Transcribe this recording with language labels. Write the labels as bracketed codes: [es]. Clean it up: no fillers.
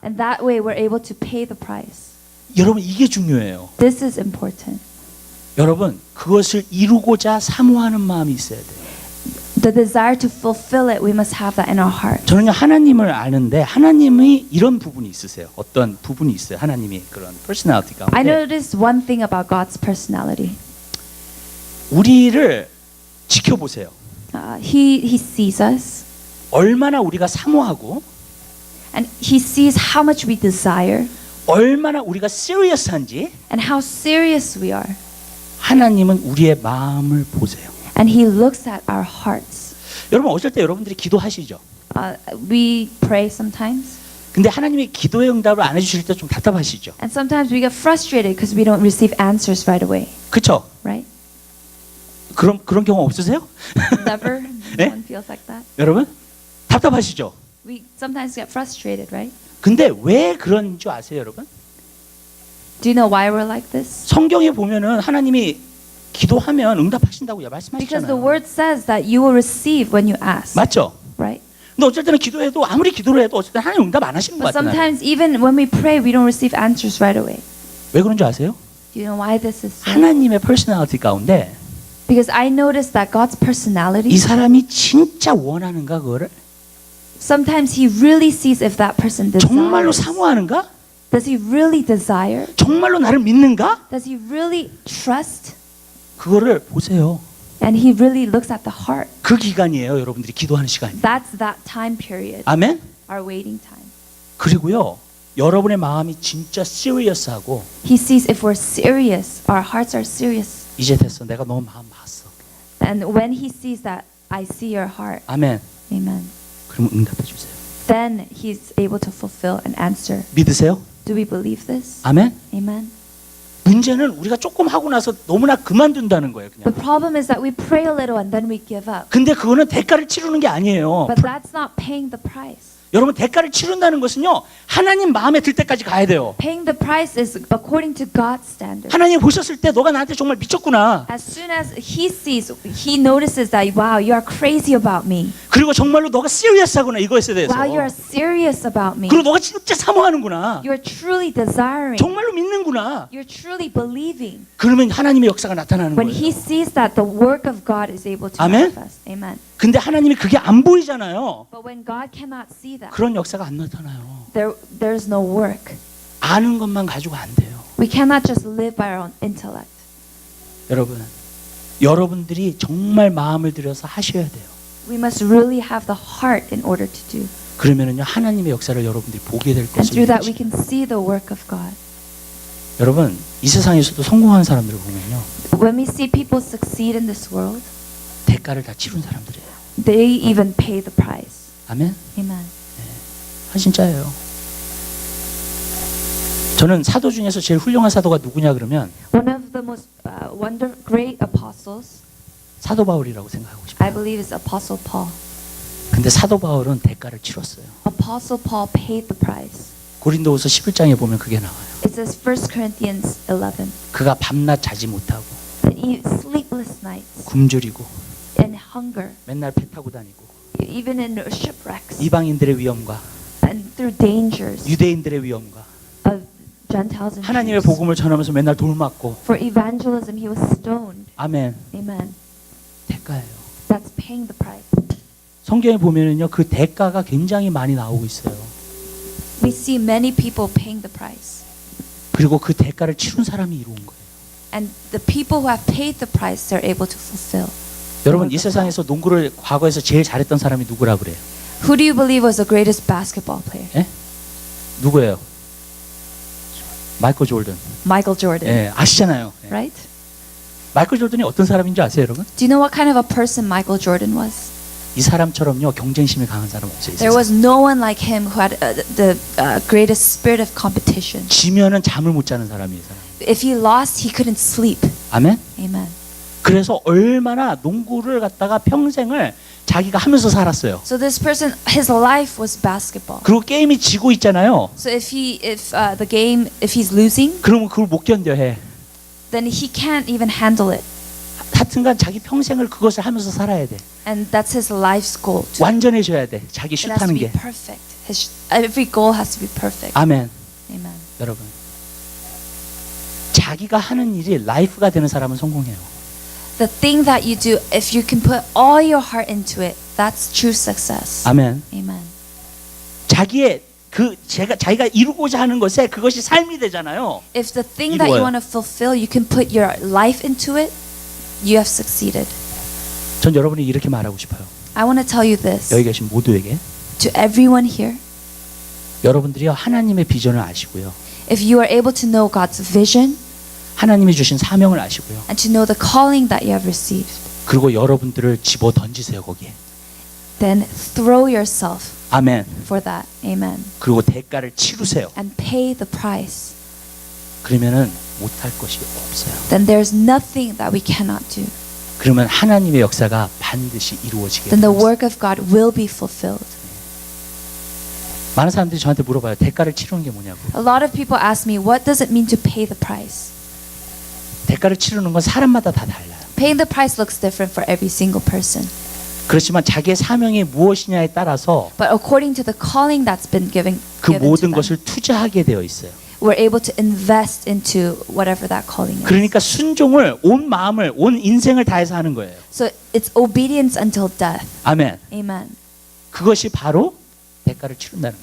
[en] And that way we're able to pay the price. [ko] 여러분 이게 중요해요. [en] This is important. [ko] 여러분 그것을 이루고자 사모하는 마음이 있어야 돼요. [en] The desire to fulfill it, we must have that in our heart. [ko] 저는요 하나님을 아는데 하나님의 이런 부분이 있으세요. 어떤 부분이 있어요. 하나님이 그런 퍼스널리티 [en] I [ko] 가운데 [en] noticed one thing about God's personality. [ko] 우리를 지켜보세요. [en] He sees us, [ko] 얼마나 우리가 사모하고 [en] and He sees how much we desire [ko] 얼마나 우리가 serious한지 [en] and how serious we are. [ko] 하나님은 우리의 마음을 보세요. [en] And He looks at our hearts. [ko] 여러분 어쩔 때 여러분들이 기도하시죠. [en] We pray sometimes, [ko] 근데 하나님이 기도의 응답을 안 해주실 때 좀 답답하시죠. [en] and sometimes we get frustrated because we don't receive answers right away. [ko] 그렇죠? [en] Right? [ko] 그런 경험 없으세요? [en] Never. [ko] 네? [en] No one feels like that. [ko] 여러분 답답하시죠. [en] We sometimes get frustrated, right? [ko] 근데 왜 그런 줄 아세요, 여러분? [en] Do you know why we're like this? [ko] 성경에 보면은 하나님이 기도하면 응답하신다고 [en] Because the [ko] 말씀하시잖아요. [en] word says that you will receive when you ask. [ko] 맞죠? [en] Right? [ko] 근데 어쩔 때는 기도해도 아무리 기도를 해도 어쩔 때는 하나님 응답 안 하시는 것 [en] But [ko] 같아요. [en] sometimes even when we pray, we don't receive answers right away. [ko] 왜 그런 줄 아세요? [en] Do you know why this is so? [ko] 하나님의 퍼스널리티 가운데 [en] Because I noticed that God's personality, [ko] 이 사람이 진짜 원하는가 그거를 [en] sometimes He really sees if that person [ko] 정말로 [en] desires. [ko] 사모하는가? [en] Does he really desire? [ko] 정말로 나를 믿는가? [en] Does he really trust? [ko] 그거를 보세요. [en] And he really looks at the heart. [ko] 그 기간이에요, 여러분들이 기도하는 시간이. [en] That's that time period, [ko] 아멘. [en] our waiting time. [ko] 그리고요, 여러분의 마음이 진짜 시리어스하고 [en] He sees if we're serious, our hearts are serious. [ko] 이제 됐어, 내가 너 마음 봤어. [en] And when he sees that, I see your heart. [ko] 아멘. [en] Amen. [ko] 그러면 응답해 주세요. [en] then he's able to fulfill and answer. [ko] 믿으세요? [en] Do we believe this? [ko] 아멘? [en] Amen. [ko] 문제는 우리가 조금 하고 나서 너무나 그만둔다는 거예요. [en] The [ko] 그냥. [en] problem is that we pray a little and then we give up. [ko] 근데 그거는 대가를 치르는 게 아니에요. [en] But that's not paying the price. [ko] 여러분 대가를 치른다는 것은요. 하나님 마음에 들 때까지 가야 돼요. [en] Paying the price is according to God's standard. [ko] 하나님 보셨을 때 너가 나한테 정말 미쳤구나. [en] As soon as he notices that, wow, you are crazy about me. [ko] 그리고 정말로 너가 시리어스하구나 이거에 대해서. [en] Wow, you are serious about me. [ko] 그리고 너가 진짜 사모하는구나. [en] You are truly desiring. [ko] 정말로 믿는구나. [en] You're truly believing. [ko] 그러면 하나님의 역사가 나타나는 [en] When he [ko] 거예요. [en] sees that the work of God is able to Amen? manifest. Amen. [ko] 근데 하나님이 그게 안 보이잖아요. [en] But when God cannot see that, [ko] 그런 역사가 안 나타나요. [en] there's no work. [ko] 아는 것만 가지고 안 돼요. [en] We cannot just live by our own intellect. [ko] 여러분, 여러분들이 정말 마음을 들여서 하셔야 돼요. [en] We must really have the heart in order to do. [ko] 그러면은요 하나님의 역사를 여러분들이 보게 될 [en] And through that we [ko] 것입니다. [en] can see the work of God. [ko] 여러분 이 세상에서도 성공한 사람들을 보면요 [en] When we see people succeed in this world, [ko] 대가를 다 치른 사람들이에요. [en] they even pay the price. [ko] 아멘. [en] Amen. [ko] 진짜예요. 저는 사도 중에서 제일 훌륭한 사도가 누구냐 그러면 [en] One of the most great apostles, [ko] 사도 바울이라고 생각하고 [en] I [ko] 싶어요. [en] believe, is Apostle Paul. [ko] 근데 사도 바울은 대가를 치렀어요. [en] Apostle Paul paid the price. [ko] 고린도후서 11장에 보면 그게 나와요. [en] It says 1 Corinthians 11. [ko] 그가 밤낮 자지 못하고 [en] That he sleepless nights [ko] 굶주리고 [en] and hunger, [ko] 맨날 배 타고 다니고 [en] even in shipwrecks [ko] 이방인들의 위험과 [en] and through dangers [ko] 유대인들의 위험과 [en] of Gentiles and [ko] 하나님의 [en] Jews. [ko] 복음을 전하면서 맨날 돌 맞고 [en] For evangelism, he was stoned. [ko] 아멘. [en] Amen. [ko] 대가예요. [en] That's paying the price. [ko] 성경에 보면은요 그 대가가 굉장히 많이 나오고 있어요. [en] We see many people paying the price. [ko] 그리고 그 대가를 치른 사람이 이루은 거예요. [en] And the people who have paid the price, they're able to fulfill. [ko] 여러분 이 세상에서 농구를 과거에서 제일 잘했던 사람이 누구라 그래요? [en] Who do you believe was the greatest basketball player? [ko] 예? 누구예요? 마이클 조던. [en] Michael Jordan, [ko] 예, 아시잖아요. 예. [en] right? [ko] 마이클 조던이 어떤 사람인 줄 아세요, 여러분? [en] Do you know what kind of a person Michael Jordan was? [ko] 이 사람처럼요 경쟁심이 강한 사람 없어요. 이 [en] There [ko] 세상에. [en] was no one like him who had the greatest spirit of competition. [ko] 지면은 잠을 못 자는 사람이에요. 사람. [en] If he lost, he couldn't sleep. [ko] 아멘. [en] Amen. [ko] 그래서 얼마나 농구를 갖다가 평생을 자기가 하면서 살았어요. [en] So this person, his life was basketball. [ko] 그리고 게임이 지고 있잖아요. [en] So if he's losing, [ko] 그러면 그걸 못 견뎌 해. [en] then he can't even handle it. [ko] 하여튼간 자기 평생을 그것을 하면서 살아야 돼. [en] And that's his life's goal too. [ko] 완전해져야 돼. 자기 [en] It has to [ko] 슛하는 [en] be [ko] 게. [en] perfect. Every goal has to be perfect. [ko] 아멘. [en] Amen. [ko] 여러분. 자기가 하는 일이 라이프가 되는 사람은 성공해요. [en] The thing that you do, if you can put all your heart into it, that's true success. [ko] 아멘. [en] Amen. [ko] 자기의 자기가 이루고자 하는 것에 그것이 삶이 되잖아요. [en] If the thing that you [ko] 이루어요. [en] want to fulfill, you can put your life into it, you have succeeded. [ko] 전 여러분이 이렇게 말하고 싶어요. [en] I want to tell you this [ko] 여기 계신 모두에게 [en] to everyone here. [ko] 여러분들이요 하나님의 비전을 아시고요. [en] If you are able to know God's vision [ko] 하나님이 주신 사명을 아시고요. [en] and to know the calling that you have received, [ko] 그리고 여러분들을 집어 던지세요 거기에. [en] then throw yourself [ko] 아멘. [en] for that. Amen. [ko] 그리고 대가를 치르세요. [en] And pay the price. [ko] 그러면은 못할 것이 없어요. [en] Then there's nothing that we cannot do. [ko] 그러면 하나님의 역사가 반드시 이루어지게 [en] Then the [ko] 됩니다. [en] work of God will be fulfilled. [ko] 많은 사람들이 저한테 물어봐요. 대가를 치르는 게 뭐냐고. [en] A lot of people ask me, what does it mean to pay the price? [ko] 대가를 치르는 건 사람마다 다 달라요. [en] Paying the price looks different for every single person. [ko] 그렇지만 자기의 사명이 무엇이냐에 따라서 [en] But according to the calling that's been [ko] 그 [en] given to [ko] 모든 [en] them, [ko] 것을 투자하게 되어 있어요. [en] we're able to invest into whatever that calling is. [ko] 그러니까 순종을 온 마음을 온 인생을 다해서 하는 거예요. [en] So it's obedience until death. [ko] 아멘. [en] Amen. [ko] 그것이 바로 대가를 치른다는 거예요.